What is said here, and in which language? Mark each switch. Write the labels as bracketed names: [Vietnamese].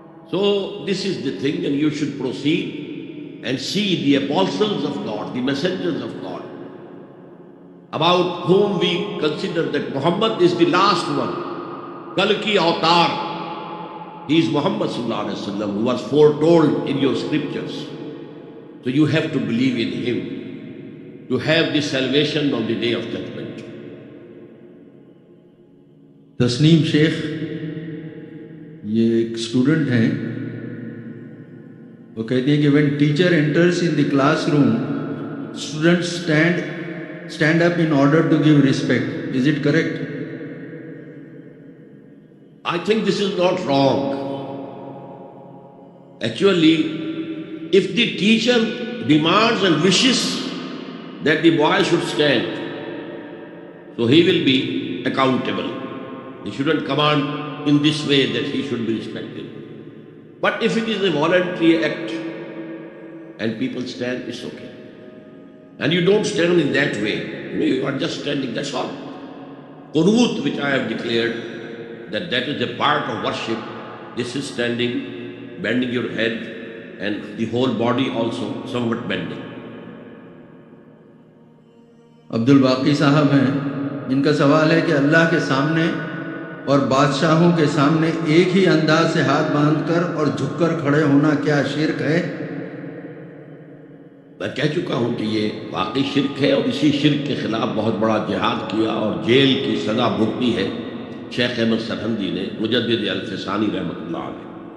[English] So this is the thing, and you should proceed and see the apostles of God, the messengers of God, about whom we consider that Muhammad is the last one. Kal ki avatar, he is Muhammad sallallahu alaihi wasallam, who was foretold in your scriptures. So you have to believe in him to have the salvation on the day of judgment. [Urdu] Tasnim شیخ یہ ایک student ہیں. وہ کہتی ہیں کہ [English] When teacher enters in the class room student stand up in order to give respect. Is it correct? I think this is not wrong. Actually, if the teacher demands and wishes that the boy should stand, so he will be accountable. He shouldn't command in this way that he should be respected. But if it is a voluntary act and people stand, it's okay. And you don't stand in that way. You are just standing, that's all. Qunut, which I have declared, that is a part of worship. This is standing, bending your head, and the whole body also somewhat bending. [Urdu] عبد الباقی صاحب ہیں، ان کا سوال ہے کہ اللہ کے سامنے اور بادشاہوں کے سامنے ایک ہی انداز سے ہاتھ باندھ کر اور جھک کر کھڑے ہونا کیا شرک ہے؟ میں کہہ چکا ہوں کہ یہ واقعی شرک ہے، اور اسی شرک کے خلاف بہت بڑا جہاد کیا اور جیل کی سزا بھگتی ہے شیخ احمد سرہندی نے، مجدد الفسانی رحمۃ اللہ علیہ.